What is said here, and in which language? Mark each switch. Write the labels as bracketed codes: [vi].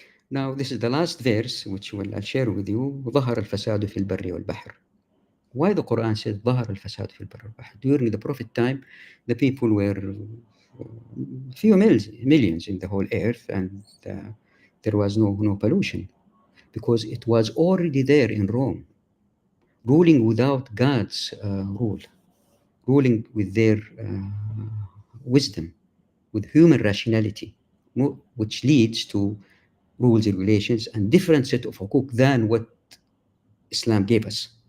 [en] Now, this is the last verse which I'll share with you. [ar] ظهر الفساد في البر والبحر. [en] Why the Quran says [ar] ظهر الفساد في البر والبحر? [en] During the Prophet time, the people were few millions in the whole earth, and there was no pollution because it was already there in Rome, ruling without God's rule, ruling with their wisdom, with human rationality, which leads to rules, regulations, and different set of hukuk than what Islam gave us.